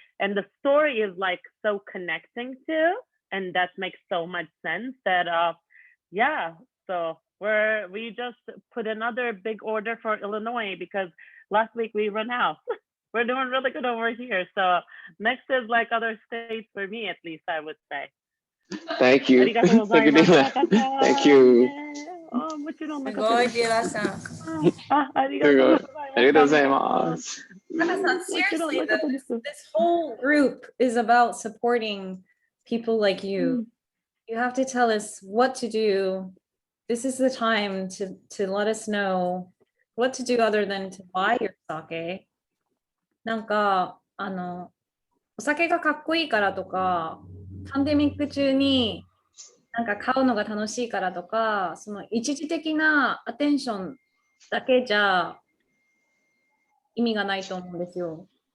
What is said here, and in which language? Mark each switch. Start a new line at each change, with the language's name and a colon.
English: And the story is like so connecting to, and that makes so much sense that, yeah, so we just put another big order for Illinois because last week we ran out. We're doing really good over here. So next is like other states for me, at least, I would say. Thank you.
Japanese: ありがとうございます。
English: Thank you.
Japanese: あ、もちろんすごい、任せです。ディラさん。ありがとうございます。ありがとうございます。
English: Taka-san, seriously, this whole group is about supporting people like you. You have to tell us what to do. This is the time to let us know what to do other than to buy your sake.
Japanese: なんか、お酒がかっこいいからとか、パンデミック中になんか買うのが楽しいからとか、その一時的なアテンションだけじゃ意味がないと思うんですよ。